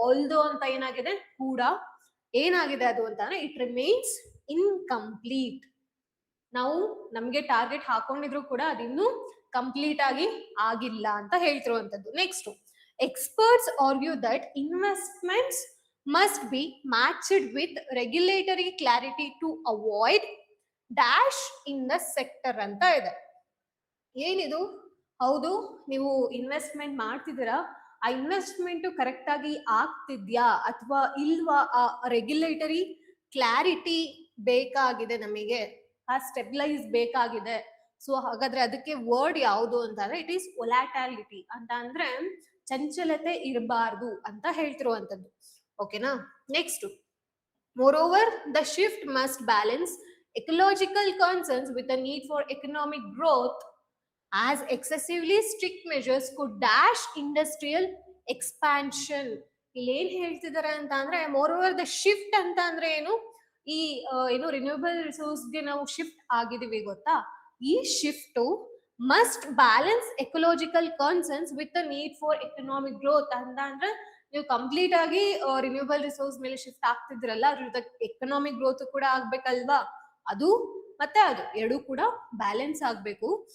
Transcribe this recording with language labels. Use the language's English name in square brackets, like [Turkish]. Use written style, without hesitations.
[Kannada] Although ಅಂತ ಏನಾಗಿದೆ ಕೂಡ, ಏನಾಗಿದೆ ಅದು ಅಂತಂದ್ರೆ [English] It remains incomplete. [Kannada] ನಾವು ನಮ್ಗೆ ಟಾರ್ಗೆಟ್ ಹಾಕೊಂಡಿದ್ರು ಕೂಡ ಅದಿನ್ನೂ ಕಂಪ್ಲೀಟ್ ಆಗಿ ಆಗಿಲ್ಲ ಅಂತ ಹೇಳ್ತಿರುವಂತದ್ದು. [English] next, experts argue that investments must be matched with regulatory clarity to avoid dash in the sector [Kannada] ಅಂತ ಇದೆ. ಏನಿದು? ಹೌದು, ನೀವು ಇನ್ವೆಸ್ಟ್ಮೆಂಟ್ ಮಾಡ್ತಿದ್ದೀರಾ, ಆ ಇನ್ವೆಸ್ಟ್ಮೆಂಟ್ ಕರೆಕ್ಟ್ ಆಗಿ ಆಗ್ತಿದ್ಯಾ ಅಥವಾ ಇಲ್ವಾ, ಆ ರೆಗ್ಯುಲೇಟರಿ ಕ್ಲಾರಿಟಿ ಬೇಕಾಗಿದೆ ನಮಗೆ, ಆ ಸ್ಟೆಬಿಲೈಸ್ ಬೇಕಾಗಿದೆ. ಸೊ ಹಾಗಾದ್ರೆ ಅದಕ್ಕೆ ವರ್ಡ್ ಯಾವುದು ಅಂತಂದ್ರೆ [English] it is volatility [Kannada] ಅಂತ. ಅಂದ್ರೆ ಚಂಚಲತೆ ಇರಬಾರ್ದು ಅಂತ ಹೇಳ್ತಿರುವಂತದ್ದು. ಓಕೆನಾ? [English] Next, moreover the shift must balance ecological concerns with the need for economic growth, as excessively strict measures could dash industrial expansion. [Kannada] ಇಲ್ಲಿ ಏನ್ ಹೇಳ್ತಿದಾರೆ ಅಂತ ಅಂದ್ರೆ [English] moreover the shift [Kannada] ಅಂತ ಅಂದ್ರೆ ಏನು, ಈ ಏನು ರಿನ್ಯೂವಬಲ್ ರಿಸೋರ್ಸ್ಗೆ ನಾವು ಶಿಫ್ಟ್ ಆಗಿದೀವಿ ಗೊತ್ತಾ, ಈ [English] shift must balance ecological concerns with the need for economic growth [Kannada] ಅಂತ. ಅಂದ್ರೆ ನೀವು ಕಂಪ್ಲೀಟ್ ಆಗಿ ರಿನ್ಯೂವಬಲ್ ರಿಸೋರ್ಸ್ ಮೇಲೆ ಶಿಫ್ಟ್ ಆಗ್ತಿದ್ರಲ್ಲ, ಅದ್ರ ಜೊತೆ ಎಕನಾಮಿಕ್ ಗ್ರೋತ್ ಕೂಡ ಆಗ್ಬೇಕಲ್ವಾ, ಅದು ಮತ್ತೆ ಅದು ಎರಡು ಕೂಡ ಬ್ಯಾಲೆನ್ಸ್ ಆಗ್ಬೇಕು.